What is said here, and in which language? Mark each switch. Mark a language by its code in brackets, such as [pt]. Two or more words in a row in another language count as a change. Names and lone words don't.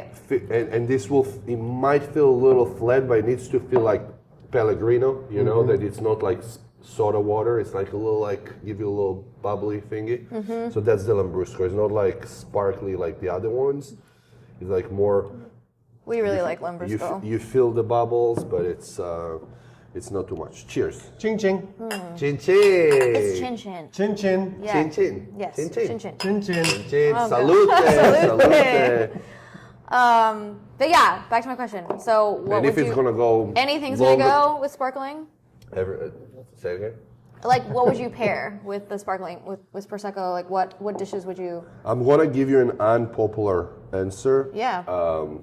[en] And this it might feel a little flat, but it needs to feel like Pellegrino, you know, that it's not like soda water. It's like a little give you a little bubbly thingy. So that's the Lambrusco. It's not like sparkly like the other ones. It's like more. We really like Lambrusco. You feel the bubbles, but it's not too much. Cheers. Ching ching. Chin chin. It's chin chin. Chin chin. Yeah. Chin chin. Yes. Chin chin. Chin chin. Chin chin. Chin. Oh, Salute. Salute. Salute. But yeah, back to my question. So what And if would it's you? gonna go. Anything's longer- gonna go with sparkling. Say it again. Like, what would you pair with the sparkling with prosecco? Like, what dishes would you? I'm gonna give you an unpopular answer.